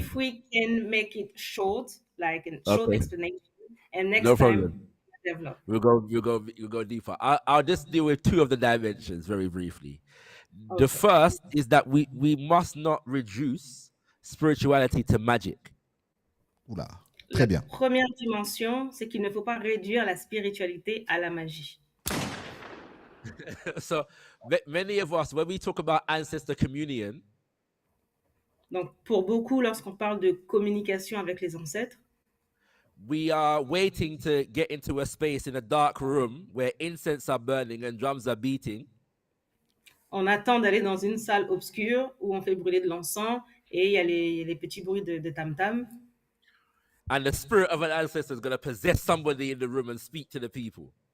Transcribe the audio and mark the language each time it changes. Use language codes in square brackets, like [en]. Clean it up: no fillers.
[en] if we can make it short, like a short explanation, and No next time problem. develop. We'll go deeper. I'll just deal with two of the dimensions very briefly. The first is that we must not reduce spirituality to magic. [fr] Oula. La Très bien. première dimension, c'est qu'il ne faut pas réduire la spiritualité à la magie. [en] So many of us, when we talk about ancestor communion, [fr] Donc, pour beaucoup, lorsqu'on parle de communication avec les ancêtres, [en] we are waiting to get into a space in a dark room where incense are burning and drums are beating. [fr] on attend d'aller dans une salle obscure où on fait brûler de l'encens et il y a les petits bruits de tam-tam. [en] And the spirit of an ancestor is going to possess somebody in the room and speak to the people.